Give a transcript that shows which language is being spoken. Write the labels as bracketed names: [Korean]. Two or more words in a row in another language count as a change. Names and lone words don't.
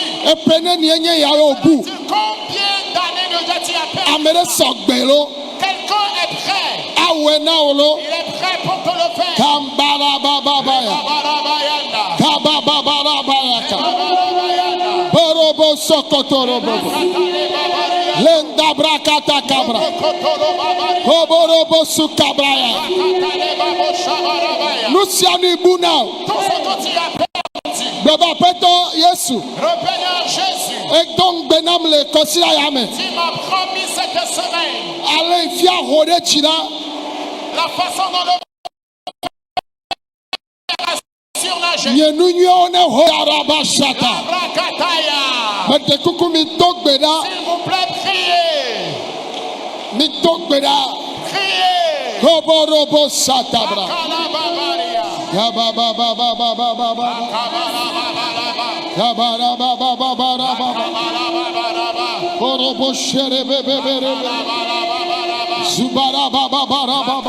[French] Combien d'années déjà tu as perdu? Quelqu'un est prêt. Il est prêt pour te le faire. Lenda brakata kabra. Oborobo sukabraya. Luciani Buna. Jésus, tu m'as promis cette semaine la façon dont le surnager. S'il vous plaît, priez. Criez. Koborobo satabra. Ya baba baba baba baba. Ya baba baba baba baba. Korobo shere bebe bebe. Zubara baba baba baba.